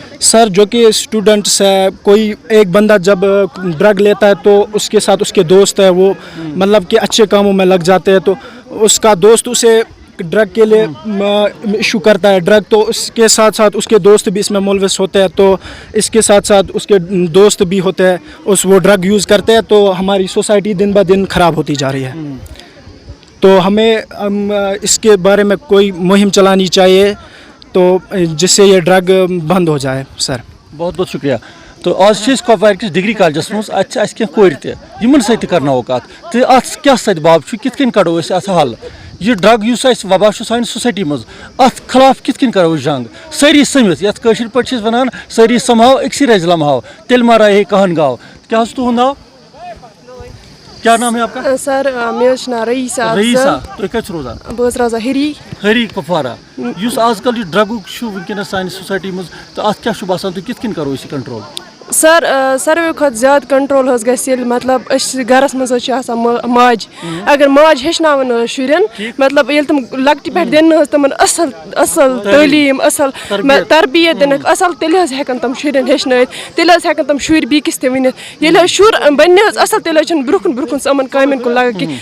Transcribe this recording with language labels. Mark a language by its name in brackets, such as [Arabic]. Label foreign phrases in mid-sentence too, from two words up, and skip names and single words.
[Urdu] سر جو کہ اسٹوڈنٹس ہے کوئی ایک بندہ جب ڈرگ لیتا ہے تو اس کے ساتھ اس کے دوست ہے وہ مطلب کہ اچھے کاموں میں لگ جاتے ہیں تو اس کا دوست اسے ڈرگ کے لیے ایشو کرتا ہے ڈرگ تو اس کے ساتھ ساتھ اس کے دوست بھی اس میں ملوث ہوتے ہیں تو اس کے ساتھ ساتھ اس کے دوست بھی ہوتے ہیں وہ [English] drug use [Urdu] کرتے ہیں تو ہماری سوسائٹی دن بہ دن خراب ہوتی جا رہی ہے. تو ہمیں اس کے بارے میں کوئی مہم چلانی چاہیے تو جس سے یہ ڈرگ بند ہو جائے. سر بہت بہت شکریہ. [Kashmiri] تو آج چھِ أسۍ کۄپوارِ کِس ڈگری کالجس منٛز اَتہِ چھِ اَسہِ کینٛہہ کورِ تہِ یِمن سۭتۍ تہِ کرناوو کتھ تہٕ اتھ کیاہ سدباب چھُ کِتھ کٔنۍ کڑو أسۍ اتھ حل. یہ ڈرگ یُس اَسہِ وبا چھُ سانہِ سوسایٹی منٛز اتھ خلاف کِتھ کٔنۍ کرو أسۍ جنگ سٲری سٔمِتھ یتھ کٲشِر پٲٹھۍ چھِ أسۍ ونان سٲری سمہاو أکسٕے رزِ لمہاو تیٚلہِ ما رہے کہن گاو. کیاہ حظ تُہُنٛد ناو؟ [Urdu] کیا نام ہے آپ کا؟ [Kashmiri] سر مے نا رئیسا رئیسا تُہۍ کتہِ چھِو روزان؟ بہٕ ٲسٕس روزان ہری ہری کپوارہ یُس آز کل یہ ڈرگُک چھُ وٕنکیٚنس سانہِ سوسایٹی منٛز تہٕ اتھ کیاہ چھُ باسان تُہۍ کِتھ کٔنۍ کرو أسۍ یہِ کنٹرول؟ سر ساروی کھۄتہٕ زیادٕ کنٹرول حظ گژھِ ییٚلہِ مطلب أسۍ گرس منٛز حظ چھِ آسان ماجہِ اگر ماجہِ ہیٚچھناوان حظ شُرٮ۪ن مطلب ییٚلہِ تِم لۄکٹہِ پٮ۪ٹھ دِنہٕ حظ تِمن اصل تعلیٖم اصل تربیت دِنکھ اصل تیٚلہِ حظ ہٮ۪کن تِم شُرٮ۪ن ہیٚچھنٲیِتھ تیٚلہِ حظ ہٮ۪کن تِم شُرۍ بیٚکِس تہِ ؤنِتھ ییٚلہِ حظ شُر بنہِ حظ اصل تیٚلہِ حظ چھُنہٕ برونٛہہ کُن سُہ یِمن کامٮ۪ن کُن لگان کینٛہہ